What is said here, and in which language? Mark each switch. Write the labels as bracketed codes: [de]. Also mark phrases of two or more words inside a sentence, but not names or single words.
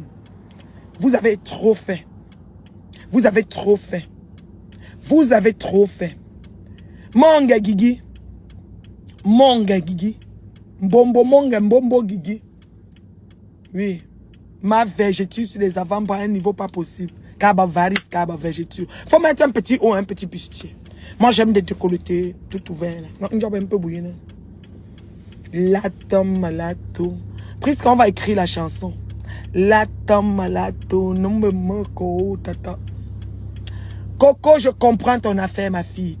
[fr] Vous avez trop fait. Vous avez trop fait. Vous avez trop fait. Mon gars Guigui. Mon gars Guigui. Mbombo Guigui. Oui. Ma vergeture sur les avant-bras à un niveau pas possible. Kaba varice, kaba vergeture. Faut mettre un petit haut, un petit bustier. Moi, j'aime des décolletés tout ouverts. Non, un peu bouillant. La tome malato. Presque on va écrire la chanson. La tome malato. Non me moque, tata. Coco, je comprends ton affaire, ma fille.